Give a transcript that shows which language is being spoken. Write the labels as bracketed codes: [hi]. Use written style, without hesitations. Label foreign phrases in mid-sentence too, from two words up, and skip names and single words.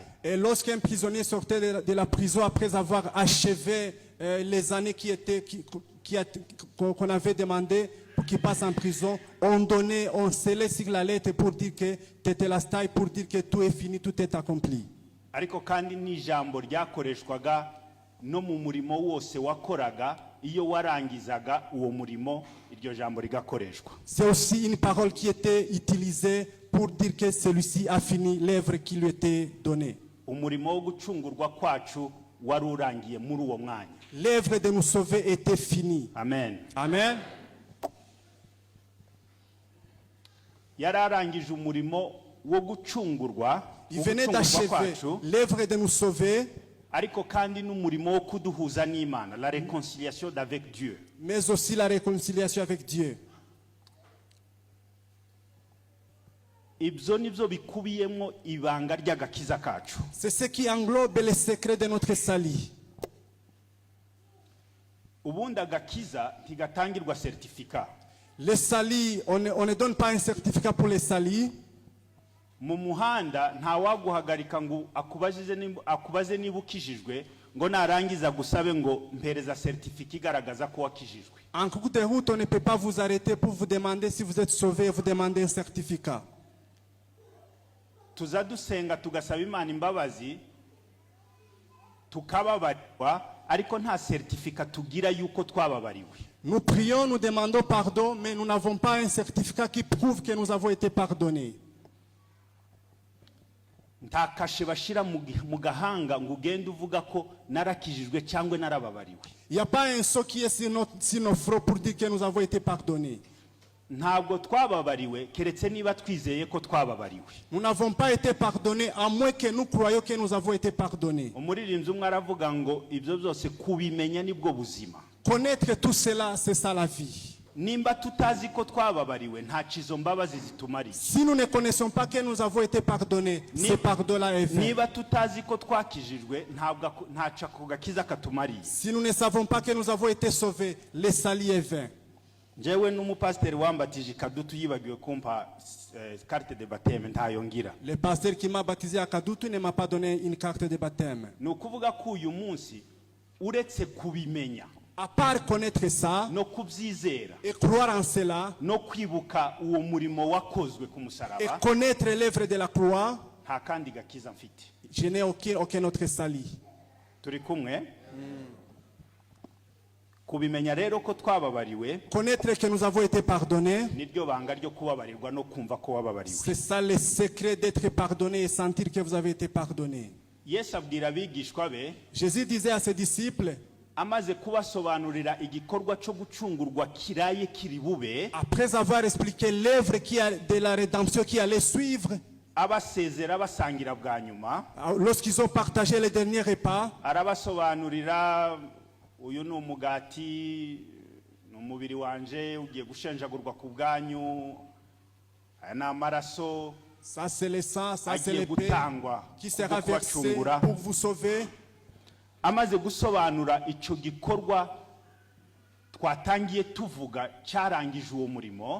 [fr] Et lorsqu'un prisonnier sortait de la prison après avoir achevé les années qu'on avait demandé pour qu'il passe en prison, on scellait sur la lettre pour dire que tetelestai, pour dire que tout est fini, tout est accompli. [rw] Ariko kandi ni ijambo ryakoreshwaga no mu murimo wose wakoraga, iyo warangizaga uwo murimo iryo jambo rigakoreshwa. [fr] C'est aussi une parole qui était utilisée pour dire que celui-ci a fini l'œuvre qui lui était donnée. [rw] Umurimo wo gucungurwa kwacu wari urangiye muri uwo mwanya. [fr] L'œuvre de nous sauver était finie. Amen. Amen. [rw] Yararangije umurimo wo gucungurwa, [fr] Il venait d'achever l'œuvre de nous sauver, [rw] ariko kandi n'umurimo wo kuduhuza n'Imana, [fr] la réconciliation d'avec Dieu. mais aussi la réconciliation avec Dieu. [rw] Ibyo nibyo bikubiyemo ibanga ry'agakiza kacu. [fr] C'est ce qui englobe les secrets de notre salut. [rw] Ubundi agakiza ntigatangirwa certificat. [fr] Le salut, on ne donne pas un certificat pour le salut. [rw] Mu muhanda nta waguhagarika ngo akubaze niba ukijijwe, ngo narangiza gusabe ngo mpereza certificat igaragaza ko wakijijwe. [fr] En cours de route, on ne peut pas vous arrêter pour vous demander si vous êtes sauvé et vous demander un certificat. [rw] Tuza dusenga tugasaba Imana imbabazi tukababarirwa, ariko nta certificat tugira yuko twababariwe. [fr] Nous prions, nous demandons pardon, mais nous n'avons pas un certificat qui prouve que nous avons été pardonnés. [rw] Nta kashe bashira mu gahanga ngo ugende uvuga ko narakijijwe cyangwa narababariwe. [fr] Il n'y a pas un saut qui est sur nos fronts pour dire que nous avons été pardonnés. [rw] Ntabwo twababariwe keretse niba twizeye ko twababariwe. [fr] Nous n'avons pas été pardonnés à moins que nous croyions que nous avons été pardonnés. [rw] Umuririmbyi umwe aravuga ngo ibyo byose kubimenya nibwo buzima. [fr] Connaître tout cela, c'est ça la vie. [rw] Nimba tutazi ko twababariwe nta cizo mbabazi zitumari. [fr] Si nous ne connaissons pas que nous avons été pardonnés, ce pardon-là est vain. [rw] Niba tutazi ko twakijijwe ntaca ku gakiza katumari. [fr] Si nous ne savons pas que nous avons été sauvés, le salut est vain. [rw] Jewe n'umupasiteri wambatije Kadutu yibagiwe kumpa [fr] carte de baptême [rw] ntayongira. [fr] Le pasteur qui m'a baptisé à Kadutu ne m'a pas donné une carte de baptême. [rw] Ni ukuvuga ko uyu munsi uretse kubimenya, [fr] À part connaître ça [rw] no kubyizera, [fr] et croire en cela [rw] no kwibuka uwo murimo wakozwe ku [fr] et [rw] musaraba, [fr] connaître l'œuvre de la croix, [rw] nta kandi gakiza mfite. [fr] je n'ai aucun autre salut. [rw] Turi kumwe? Kubimenya rero ko twababariwe, [fr] Connaître que nous avons été pardonnés, [rw] niryo banga ryo kubabarirwa no kumva ko wababariwe. [fr] c'est ça le secret d'être pardonné et sentir que vous avez été pardonné. [rw] Yesu abwira abigishwa be, [fr] Jésus disait à ses disciples, [rw] amaze kubasobanurira igikorwa cyo gucungurwa kiraye kiri bube, [fr] après avoir expliqué l'œuvre de la rédemption qui allait suivre, [rw] abasezera basangira bwa nyuma, [fr] lorsqu'ils ont partagé le dernier repas, [rw] arabasobanurira uyu ni umugati, ni umubiri wanje ugiye gushenjagurwa ku bwanyu, aya ni amaraso [fr] ça c'est le sang, ça c'est [rw] agiye [fr] le pain [rw] gutangwa [fr] qui sera [rw] kubwo [fr] versé [rw] kubacungura. [fr] pour vous sauver. [rw] Amaze gusobanura icyo gikorwa twatangiye tuvuga cyarangije uwo murimo,